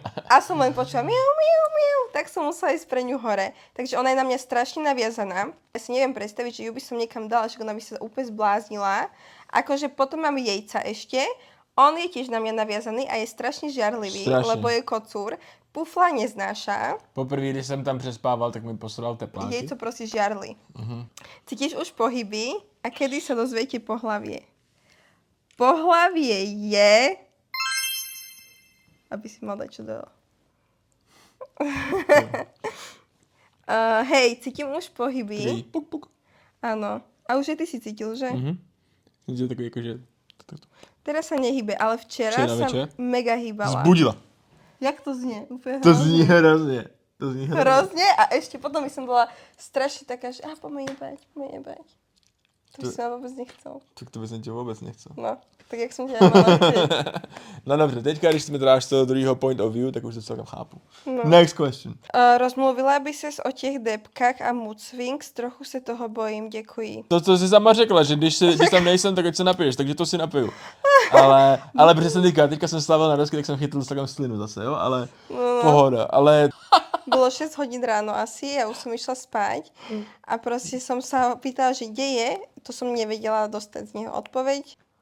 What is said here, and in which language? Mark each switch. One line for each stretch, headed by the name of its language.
Slovak: A som len počula miau, miau, miau, tak som musela ísť pre ňu hore. Takže ona je na mňa strašne naviazaná. Ja si neviem predstaviť, že ju by som niekam dala, že ona by sa úplne zbláznila. Akože potom mám jejca ešte. On je tiež na mňa naviazaný a je strašne žiarlivý, lebo je kocúr. Pufla neznáša.
Czech: Poprvé, když jsem tam přespával, tak mi poslal tepláky.
Slovak: Jejco proste žiarli. Cítiš už pohyby a kedy sa dozviete pohlavie? Pohlavie je... Aby si mal dať čo do... Hej, cítim už pohyby. Puk, puk. Áno. A už aj ty si cítil, že?
Czech: Cítil takový jakože...
Slovak: Teraz sa nehybe, ale včera sa večer? mega hýbala. Zbudila. Jak to znie? Úplne
Czech: To zní hrozně. To zní
Slovak: hrozne a ešte potom by som bola strašne taká, že poďme jebať. To by som vôbec nechcel.
Czech: Tak to bys tě vůbec nechcel.
Slovak: No, tak jak som ťa mala
Czech: No dobře, teďka, když jsme to dáš z toho druhého
English: point of view,
Czech: tak už to celkem chápu.
English: No. Next question.
Czech: Rozmluvila by ses o těch depkách a
English: mood swings,
Czech: trochu se toho bojím, děkuji. To, co jsi sama řekla, že když tam nejsem, tak ať se napiješ, takže to si napiju. Ale protože jsem teďka jsem slavil na dosky, tak jsem chytil celkem slinu zase, jo, ale pohoda, ale...
Slovak: Bolo 6 hodín ráno asi, ja už som išla spať a proste som sa pýtala, že kde je, to som nevedela dostať z neho odpoveď.